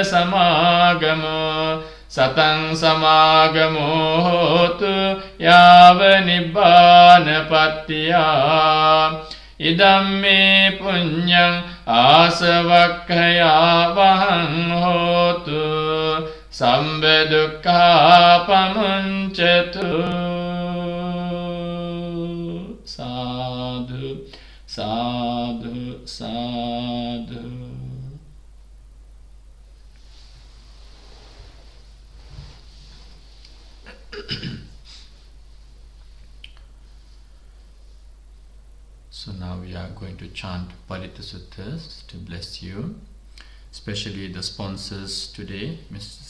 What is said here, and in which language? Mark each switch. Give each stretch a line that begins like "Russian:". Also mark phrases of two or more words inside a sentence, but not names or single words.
Pali: samagamo Satang samagamo hotu yava nibbana pattiya Idam me punyang asavakkaya vahang hotu Sambha dukkha pamuncatu Sadhu Sadhu, sadhu.
English: So now we are going to chant Parita Suttas to bless you, especially the sponsors today, Mr.